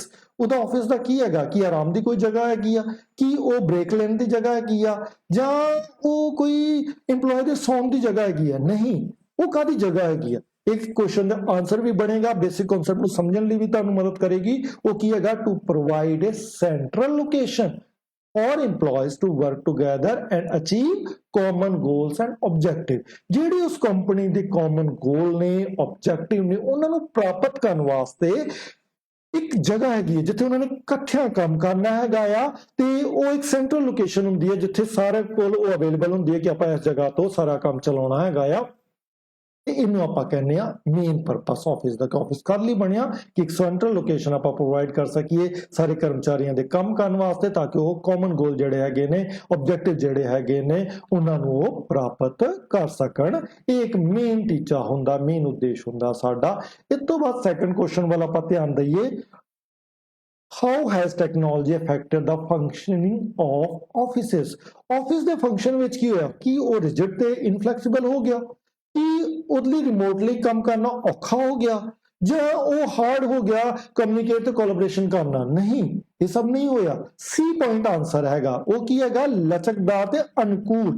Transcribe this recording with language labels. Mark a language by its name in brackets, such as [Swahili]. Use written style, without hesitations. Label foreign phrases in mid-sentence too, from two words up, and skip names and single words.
[Punjabi] ਉਹਦਾ ਆਫਿਸ ਦਾ ਕੀ ਹੈਗਾ, ਕਿ ਆਰਾਮ ਦੀ ਕੋਈ ਜਗ੍ਹਾ ਹੈਗੀ ਆ, ਕਿ ਉਹ ਬ੍ਰੇਕ ਲੈਣ ਦੀ ਜਗ੍ਹਾ ਹੈਗੀ ਆ, ਜਾਂ ਉਹ ਕੋਈ EMPLOYE ਦੇ ਸੌਣ ਦੀ ਜਗ੍ਹਾ ਹੈਗੀ ਆ? ਨਹੀਂ, ਉਹ ਕਾਹਦੀ ਜਗ੍ਹਾ ਹੈਗੀ ਆ। ਇੱਕ ਕੁਐਸਚਨ ਦਾ ਆਨਸਰ ਵੀ ਬਣੇਗਾ, [English] basic concept [Punjabi] ਨੂੰ ਸਮਝਣ ਲਈ ਵੀ ਤੁਹਾਨੂੰ ਮਦਦ ਕਰੇਗੀ। ਉਹ ਕੀ ਹੈਗਾ, [English] to provide a central location for employees to work together and achieve common goals and objective। [Punjabi] ਜਿਹੜੀ ਉਸ ਕੰਪਨੀ ਦੇ [English] common goal [Punjabi] ਨੇ, ਆਬਜੈਕਟਿਵ ਨੇ, ਉਹਨਾਂ ਨੂੰ ਪ੍ਰਾਪਤ ਕਰਨ ਵਾਸਤੇ ਇੱਕ ਜਗ੍ਹਾ ਹੈਗੀ ਹੈ ਜਿੱਥੇ ਉਹਨਾਂ ਨੇ ਇਕੱਠਿਆਂ ਕੰਮ ਕਰਨਾ ਹੈਗਾ ਆ, ਤੇ ਉਹ ਇੱਕ [English] central location [Punjabi] ਹੁੰਦੀ ਹੈ ਜਿੱਥੇ ਸਾਰੇ ਕੋਲ ਉਹ ਅਵੇਲੇਬਲ ਹੁੰਦੀ ਹੈ ਕਿ ਆਪਾਂ ਇਸ ਜਗ੍ਹਾ ਤੋਂ ਸਾਰਾ ਕੰਮ ਚਲਾਉਣਾ ਹੈਗਾ ਆ। ਤੇ ਇਹਨੂੰ ਆਪਾਂ ਕਹਿੰਦੇ ਆ [English] main purpose [Punjabi] ਆਫਿਸ ਦਾ। ਆਫਿਸ ਕਰ ਲਈ ਬਣਿਆ ਕਿ ਇੱਕ [English] central location [Punjabi] ਆਪਾਂ ਪ੍ਰੋਵਾਈਡ ਕਰ ਸਕੀਏ ਸਾਰੇ ਕਰਮਚਾਰੀਆਂ ਦੇ ਕੰਮ ਕਰਨ ਵਾਸਤੇ, ਤਾਂ ਕਿ ਉਹ [English] common goal [Punjabi] ਜਿਹੜੇ ਹੈਗੇ ਨੇ, ਆਬਜੈਕਟਿਵ ਜਿਹੜੇ ਹੈਗੇ ਨੇ, ਉਹਨਾਂ ਨੂੰ ਉਹ ਪ੍ਰਾਪਤ ਕਰ ਸਕਣ। ਇਹ ਇੱਕ ਮੇਨ ਟੀਚਾ ਹੁੰਦਾ, ਮੇਨ ਉਦੇਸ਼ ਹੁੰਦਾ ਸਾਡਾ। ਇਸ ਤੋਂ ਬਾਅਦ [English] second question [Punjabi] ਵੱਲ ਆਪਾਂ ਧਿਆਨ ਦਈਏ। [English] How has technology affected the functioning of offices? [Punjabi] ਆਫਿਸ ਦੇ ਫੰਕਸ਼ਨ ਵਿੱਚ ਕੀ ਹੋਇਆ, ਕਿ ਉਹ ਰਿਜਿਡ ਤੇ ਇਨਫਲੈਕਸੀਬਲ ਹੋ ਗਿਆ, ਕਿ ਉਹਦੇ ਲਈ ਰਿਮੋਟਲੀ ਕੰਮ ਕਰਨਾ ਔਖਾ ਹੋ ਗਿਆ, ਜਾਂ ਉਹ ਹਾਰਡ ਹੋ ਗਿਆ ਕਮਿਊਨੀਕੇਟ ਤੇ ਕੋਲੈਬੋਰੇਸ਼ਨ ਕਰਨਾ? ਨਹੀਂ, ਇਹ ਸਭ ਨਹੀਂ ਹੋਇਆ। [English] C point answer [Punjabi] ਹੈਗਾ, ਉਹ ਕੀ ਹੈਗਾ, ਲਚਕਦਾਰ ਤੇ ਅਨੁਕੂਲ।